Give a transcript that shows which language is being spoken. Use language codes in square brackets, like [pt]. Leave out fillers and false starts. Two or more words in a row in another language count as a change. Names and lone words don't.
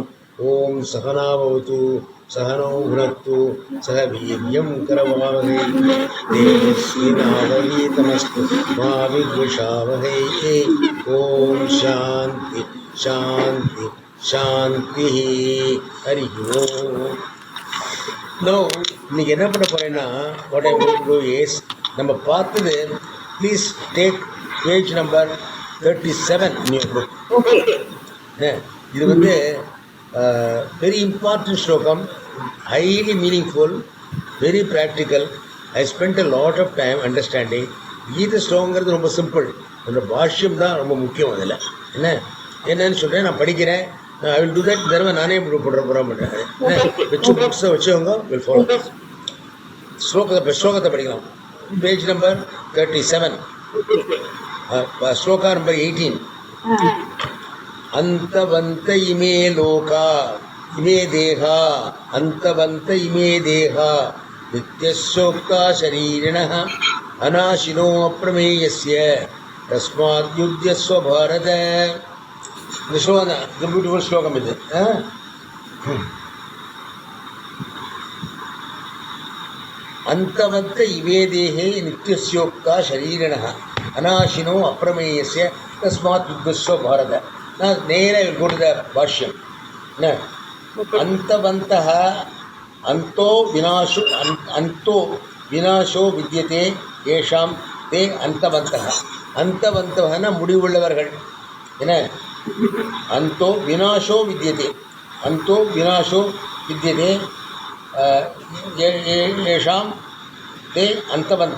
[sa] ओम सहना भवतु सहनौ भुनक्तु सह वीर्यं करवावहै तेजस्विनावधीतमस्तु मा विद्विषावहै। ओम शांति शांति शांति हरि ओम। [en] Now, [ta] இன்னைக்கு என்ன பண்ண போறேன்னா, [en] what I will do is, [ta] நம்ம பார்த்தது, [en] please take page number 37 in your book. Okay. [ta] இது வந்து [en] very important [ta] ஸ்லோகம், [en] highly meaningful, very practical. I spent a lot of time understanding. [ta] கீத ஸ்லோகங்கிறது ரொம்ப சிம்பிள், அந்த பாஷ்யம் தான் ரொம்ப முக்கியம். அதில் என்னன்னு சொல்கிறேன், நான் படிக்கிறேன். [en] I will do that. [ta] தடவை நானே போடுறேன். வச்சு புக்ஸை வச்சவங்க [en] will follow. [ta] ஸ்லோகத்தை படிக்கலாம். [en] page number [ta] 37, ஸ்லோகா நம்பர் 18. [sa] अन्तवन्त इमे लोका इमे देहा अन्तवन्त इमे देहा नित्यशोक्ता शरीरिणः अनाशिनो अप्रमेयस्य तस्मात् युध्यस्व भारत. [ta] இந்த ஸ்லோகம் தான், இது பியூட்டிஃபுல் ஸ்லோகம். [sa] இது अन्तवन्त इमे देहे नित्यस्योक्ता शरीरिणः अनाशिनो अप्रमेयस्य तस्मात् युध्यस्व भारत. [ta] நான் நேராக கொடுத்த பாஷ்யம் என்ன, [sa] अन्तवन्तः अन्तो विनाशो अन्तो विनाशो विद्यते एषां ते अन्तवन्तः. [ta] அந்தவந்தவன்னா முடிவுள்ளவர்கள் என்ன, [sa] अन्तो विनाशो विद्यते अन्तो विनाशो विद्यते एषां ते अन्तवन्तः.